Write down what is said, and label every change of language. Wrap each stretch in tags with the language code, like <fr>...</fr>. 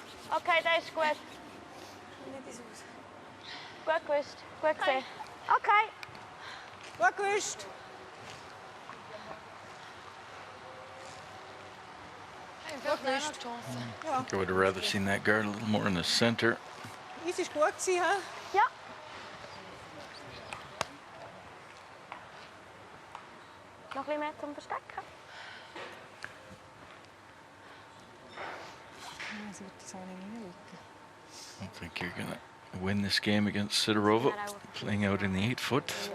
<de>Okay, der ist gut. Gut gewusst. Gut gesehen. Okay. Gut gewusst! Ich habe noch eine Chance.</de> <en>I think I would have rather seen that guard a little more in the center.</en> <de>Es war gut, he? Ja. Noch ein bisschen mehr zum Verstecken. Sie wird das auch nicht reinlegen.</de> <en>I don't think you're going to win this game against Sidorova, playing out in the 8-foot.</en>